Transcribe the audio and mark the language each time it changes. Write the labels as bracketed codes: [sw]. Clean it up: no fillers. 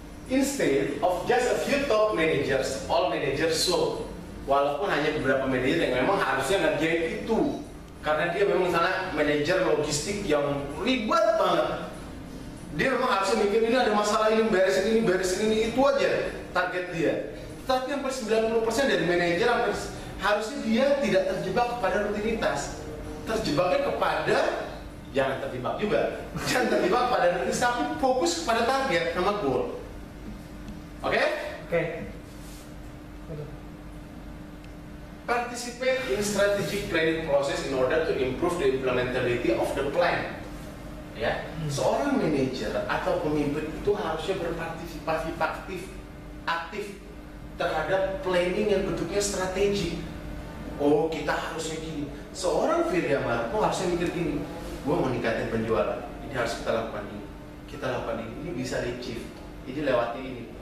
[en] Instead of just a few top managers, all managers should. [id] Walaupun hanya beberapa manajer yang memang harusnya ngerjain itu, karena dia memang misalnya manajer logistik yang ribet banget, dia memang harusnya mikir ini ada masalah ini, beresin ini, itu aja target dia. Tapi hampir 90% dari manajer harusnya dia tidak terjebak kepada rutinitas, terjebaknya kepada, jangan terjebak juga, jangan terjebak pada rutinitas, tapi fokus kepada target sama goal. Oke? Oke. [en] Participate in strategic planning process in order to improve the implementability of the plan. [id] Ya, seorang manajer atau pemimpin itu harusnya berpartisipasi aktif terhadap planning yang bentuknya strategik. Oh, kita harusnya gini. Seorang Firya Marco harusnya mikir gini. Gua mau ningkatin penjualan. Ini harus kita lakukan ini. Kita lakukan ini bisa achieve. Ini lewati ini.